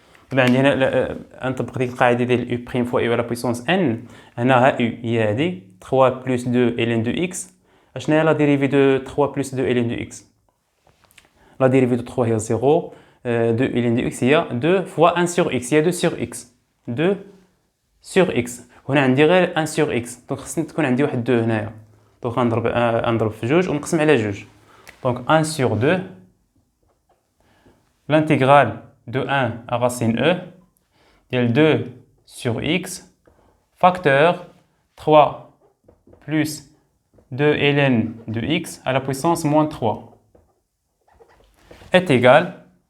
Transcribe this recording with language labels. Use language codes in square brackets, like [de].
[ar] طبعا عندي هنا نطبق ديك القاعده ديال [fr] u prime fois e à la puissance n. [ar] هنا ها u هي هذه 3 plus 2 ln de x. اشنا هي لا ديريفي دو 3 plus 2 ln de x؟ لا ديريفي دو 3 هي 0 2 ln de x هي [fr] 2 fois 1 sur x [ar] هي 2 sur x 2 sur x. هنا عندي غير 1 sur x دونك خصني تكون عندي واحد 2 هنايا. دونك غنضرب في جوج ونقسم على جوج. [fr] Donc 1 sur 2, l'intégrale de 1 à racine e, est 2 sur x, facteur 3 plus 2 ln de x à la puissance moins 3, est égal